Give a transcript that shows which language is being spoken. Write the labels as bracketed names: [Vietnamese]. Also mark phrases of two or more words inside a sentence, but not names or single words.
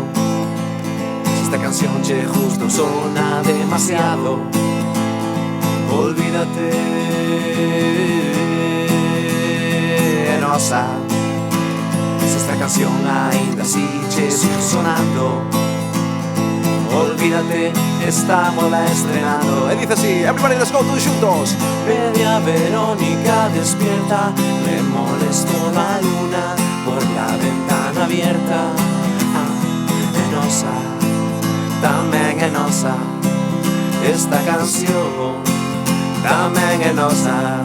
[Galician] Esta canción che justo sona demasiado, olvídate, é nosa. Se esta canción ainda así che sigue sonando, olvídate, estamos la estrenando. E dice así, [English] everybody let's go [Galician] todos xuntos. [Spanish] Media Verónica despierta, me molesto la luna por la ventana abierta. [Galician] É nosa, tamén é nosa. Esta canción tamén é nosa.